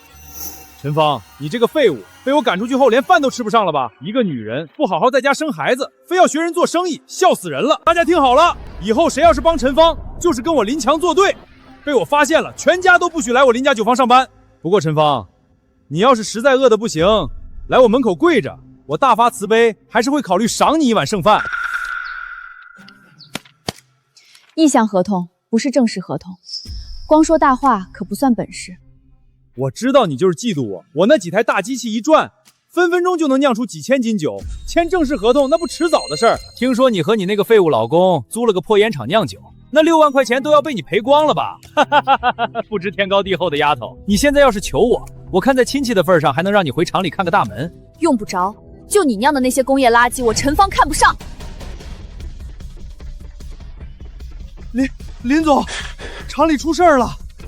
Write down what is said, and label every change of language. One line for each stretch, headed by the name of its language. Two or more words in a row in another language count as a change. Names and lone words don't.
Chinese: 陈芳，你这个废物，被我赶出去后连饭都吃不上了吧？一个女人不好好在家生孩子，非要学人做生意，笑死人了！大家听好了，以后谁要是帮陈芳，就是跟我林强作对。被我发现了，全家都不许来我林家酒坊上班。不过陈芳，你要是實在餓得不行，來我門口跪着，我大發慈悲，還是會考慮賞你一碗剩飯。意向合同不是正式合同，光說大話可不算本事。我知道你就是嫉妒我，我那幾台大機器一轉，分分鐘就能釀出幾千斤酒，簽正式合同那不遲早的事兒。聽說你和你那個廢物老公租了個破煙廠釀酒，那6萬塊錢都要被你賠光了吧？不知天高地厚的丫頭，你現在要是求我，我看在親戚的份上，還能讓你回廠裡看個大門。用不着，就你釀的那些工業垃圾，我陳芳看不上。林總，廠裡出事兒了。